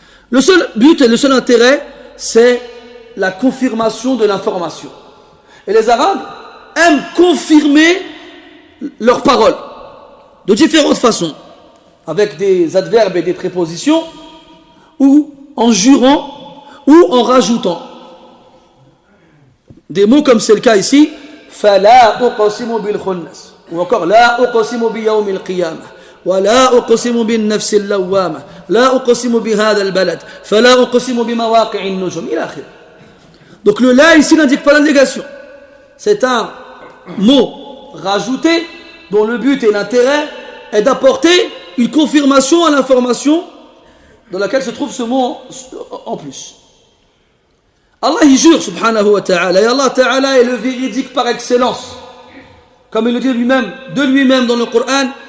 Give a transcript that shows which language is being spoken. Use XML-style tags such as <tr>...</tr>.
<fr>Le seul but et le seul intérêt, c'est la confirmation de l'information. Et les Arabes aiment confirmer leurs paroles de différentes façons, avec des adverbes et des prépositions, ou en jurant, ou en rajoutant. Des mots comme c'est le cas ici,</fr> <ar>فَلَا أُقْسِمُ بِالْخُنَّسِ,</ar> <fr>ou encore</fr> <ar>لَا أُقْسِمُ بِيَوْمِ الْقِيَامَةِ, وَلَا أُقْسِمُ بِالنَّفْسِ اللَّوَّامَةِ, لَا أُقْسِمُ بِهَذَا الْبَلَدِ, فَلَا أُقْسِمُ بِمَوَاقِعِ النُّجُومِ إلى آخره.</ar> <fr>Donc le la ici n'indique pas la négation. C'est un mot rajouté dont le but et l'intérêt est d'apporter une confirmation à l'information dans laquelle se trouve ce mot en plus. Allah y jure subhanahu wa ta'ala, et Allah ta'ala est le véridique par excellence, comme il le dit lui-même, de lui-même dans le Coran.</fr>